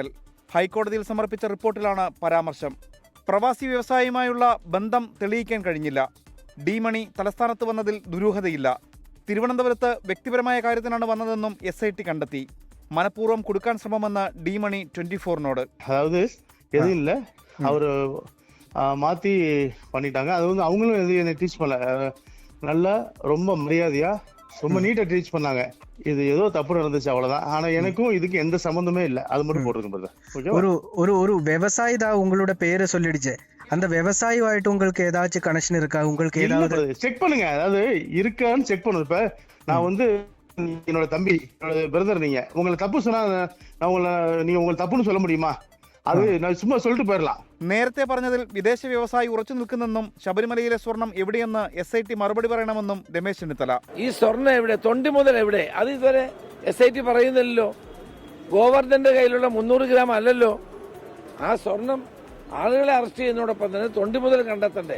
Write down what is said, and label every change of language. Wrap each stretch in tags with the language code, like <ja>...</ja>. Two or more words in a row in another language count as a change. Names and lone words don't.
<ml>ഹൈക്കോടതിയിൽ സമർപ്പിച്ച റിപ്പോർട്ടിലാണ് പരാമർശം. പ്രവാസി വ്യവസായിയുമായുള്ള ബന്ധം തെളിയിക്കാൻ കഴിഞ്ഞില്ല. ഡി മണി തലസ്ഥാനത്ത് വന്നതിൽ ദുരൂഹതയില്ല. തിരുവനന്തപുരത്ത് വ്യക്തിപരമായ കാര്യത്തിനാണ് വന്നതെന്നും SIT കണ്ടെത്തി. മനഃപൂർവ്വം കൊടുക്കാൻ ശ്രമമെന്ന് ഡി മണി 24-നോട്.</ml> <ta>அதாவது எதுவும் இல்லை, அவர் மாற்றி பண்ணிட்டாங்க. அது வந்து அவங்களும் எதுவும் என்னை டீச் பண்ணல. நல்லா ரொம்ப மரியாதையா ரொம்ப நீட்டா டீச் பண்ணாங்க. இது ஏதோ தப்பு நடந்துச்சு அவ்வளவுதான். ஆனா எனக்கும் இதுக்கு எந்த சம்பந்தமே இல்லை. அது மட்டும் போட்டுருக்கும். ஒரு விவசாயி தான் உங்களோட பேரை சொல்லிடுச்சு. அந்த விவசாயியாயிட்டு உங்களுக்கு ஏதாச்சும் கனெக்ஷன் இருக்கா? உங்களுக்கு ஏதாவது செக் பண்ணுங்க. அதாவது இருக்கான்னு செக் பண்ணுங்க. இப்ப நான் வந்து என்னோட தம்பி, என்னோட பிரதர், நீங்க உங்களை தப்பு சொன்னா நான் உங்களை தப்புன்னு சொல்ல முடியுமா? அது சும்மா சொல்லிட்டு போயிரலாம்.</ta> <ml>നേരത്തെ പറഞ്ഞതിൽ വിദേശ വ്യവസായി ഉറച്ചു നിൽക്കുന്നെന്നും ശബരിമലയിലെ സ്വർണം എവിടെയെന്ന് SIT മറുപടി പറയണമെന്നും രമേശ് ചെന്നിത്തല. ഈ സ്വർണം എവിടെ, തൊണ്ടി മുതൽ എവിടെ, അത് ഇതുവരെ SIT പറയുന്നില്ലല്ലോ. ഗോവർദ്ധന്റെ കയ്യിലുള്ള 300 ഗ്രാം അല്ലല്ലോ. ആ സ്വർണം ആളുകളെ അറസ്റ്റ് ചെയ്യുന്നതോടൊപ്പം തന്നെ തൊണ്ടി മുതൽ കണ്ടെത്തണ്ടേ?</ml>